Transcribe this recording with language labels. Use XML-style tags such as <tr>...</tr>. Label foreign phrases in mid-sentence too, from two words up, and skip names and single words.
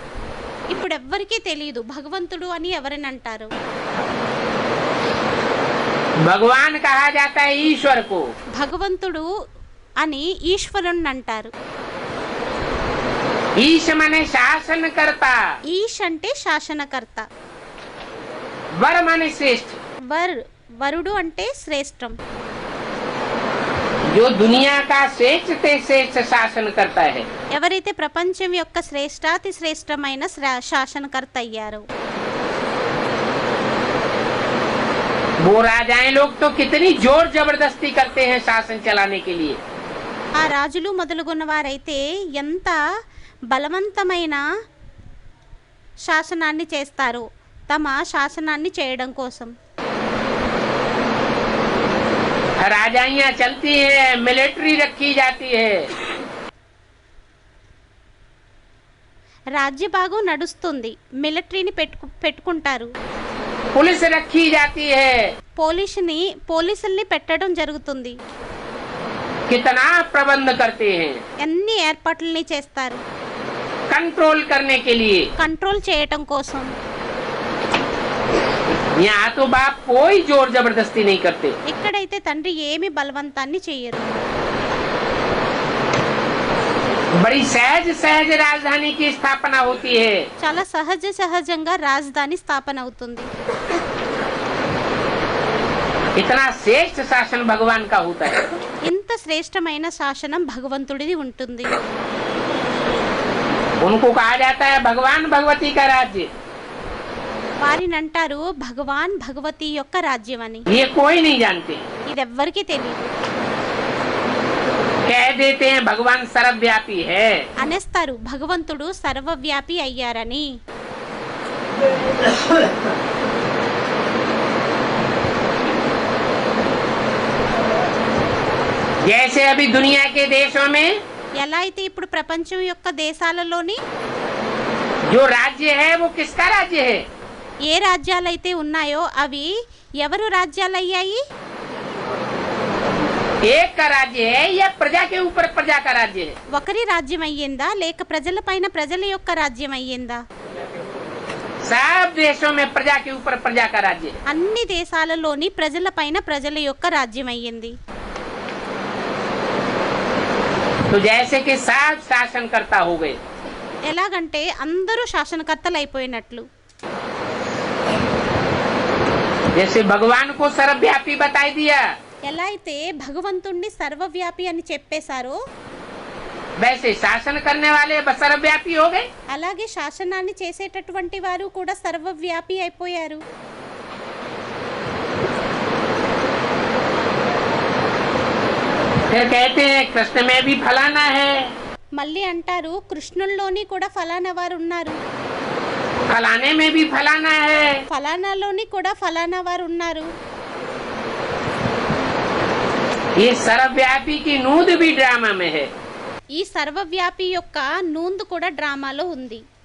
<te>ఇప్పుడు ఎవ్వరికీ తెలియదు భగవంతుడు అని ఎవరని అంటారు.</te> <hi>भगवान कहा जाता है ईश्वर को।</hi> <te>భగవంతుడు అని ఈశ్వరుణ్ణి అంటారు.</te> <hi>ईश माने शासन करता,</hi> <te>ఈష్ అంటే శాసనకర్త,</te> <hi>वर माने श्रेष्ठ।</hi> <te>వరుడు అంటే శ్రేష్టం.</te> <hi>जो दुनिया का श्रेष्ठ से श्रेष्ठ शासन करता है,</hi> <te>ఎవరైతే ప్రపంచం యొక్క శ్రేష్టాతి శ్రేష్టమైన శాసనకర్త అయ్యారో,</te> <hi>वो राजाएं लोग तो कितनी जोर जबरदस्ती करते हैं शासन चलाने के लिए।</hi> <te>ఆ రాజులు మొదలుగున్న వారైతే ఎంత బలవంతమైన శాసనాన్ని చేస్తారో తమ శాసనాన్ని చేయడం కోసం.</te> <hi>राजाइयां चलती हैं, मिलिट्री रखी जाती है,</hi> <te>రాజ్యభాగం నడుస్తుంది, మిలిటరీని పెట్టుకుంటారు,</te> <hi>पुलिस रखी जाती है,</hi> <te>పోలీసుల్ని పెట్టడం జరుగుతుంది,</te> <hi>कितना प्रबंध करते हैं</hi> <te>ఎన్ని ఏర్పాట్లని చేస్తారు</te> <hi>कंट्रोल करने के लिए।</hi> <te>కంట్రోల్ చేయటం కోసం.</te> <hi>यहाँ तो बाप कोई जोर जबरदस्ती नहीं करते,</hi> <te>ఇక్కడైతే తండ్రి ఏమి బలవంతాన్ని చేయరు.</te> <hi>बड़ी सहज सहज राजधानी की स्थापना होती है।</hi> <te>చాలా సహజంగా రాజధాని స్థాపన అవుతుంది.</te> <hi>इतना श्रेष्ठ शासन भगवान का होता है।</hi> <te>ఇంత శ్రేష్టమైన శాసనం భగవంతుడిది ఉంటుంది.</te> <hi>उनको कहा जाता है भगवान भगवती का राज्य।</hi> <te>వారిని అంటారు భగవాన్ భగవతి యొక్క రాజ్యం అని.</te> <hi>ये कोई नहीं जानते,</hi> <te>ఇది ఎవ్వరికీ తెలియదు.</te> <hi>कह देते हैं भगवान सर्वव्यापी है।</hi> <te>అనేస్తారు భగవంతుడు సర్వవ్యాపి అయ్యారని.</te> <hi>जैसे अभी दुनिया के देशों में</hi> <te>ఎలా అయితే ఇప్పుడు ప్రపంచం యొక్క దేశాలలోని</te> <hi>जो राज्य है वो किसका राज्य है?</hi> <te>ఏ రాజ్యాలైతే ఉన్నాయో అవి ఎవరు రాజ్యాలయ్యాయి?</te> <hi>एक का राज्य है या प्रजा के ऊपर प्रजा का राज्य है?</hi> <te>ఒకరి రాజ్యం అయ్యిందా లేక ప్రజలపైన ప్రజల యొక్క రాజ్యం అయ్యిందా?</te> <hi>सब देशों में प्रजा के ऊपर प्रजा का राज्य है।</hi> <te>అన్ని దేశాలలోని ప్రజలపైన ప్రజల యొక్క రాజ్యం అయ్యింది.</te> <hi>तो जैसे कि सब शासनकर्ता हो गए,</hi> <te>ఎలాగంటే అందరూ శాసనకర్తలు అయిపోయినట్లు.</te> <hi>जैसे भगवान को सर्वव्यापी बताई दिया,</hi> <te>ఎలా అయితే భగవంతుణ్ణి సర్వవ్యాపి అని చెప్పేశారో</te> <hi>वैसे शासन करने वाले सर्वव्यापी हो गए।</hi> <te>అలాగే శాసనాన్ని చేసేటటువంటి వారు కూడా సర్వవ్యాపి అయిపోయారు.</te> <hi>फिर कहते हैं कृष्ण में भी फलाना है,</hi> <te>మళ్ళీ అంటారు కృష్ణుల్లోని కూడా ఫలానా వారు ఉన్నారు,</te> <hi>फलाने में भी फलाना है।</hi> <te>ఫలానాలోని కూడా ఫలానా వారు ఉన్నారు.</te> <hi>ये सर्वव्यापी की नूंद भी ड्रामा में है।</hi> <te>ఈ సర్వవ్యాపి యొక్క నూందు కూడా డ్రామాలో ఉంది.</te>